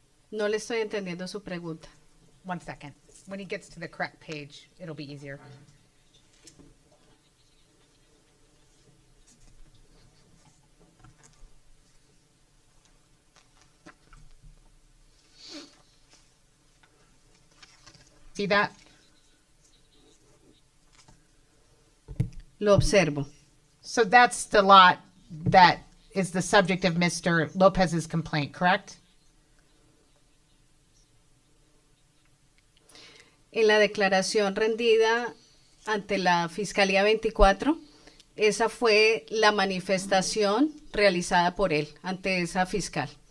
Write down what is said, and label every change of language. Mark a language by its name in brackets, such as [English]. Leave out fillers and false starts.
[Spanish] No le estoy entendiendo su pregunta. [English] 1 second. When he gets to the correct page, it'll be easier. See that? [Spanish] Lo observo. [English] So that's the lot that is the subject of Mr. Lopez's complaint, correct? [Spanish] En la declaración rendida ante la Fiscalía 24, esa fue la manifestación realizada por él ante esa fiscal.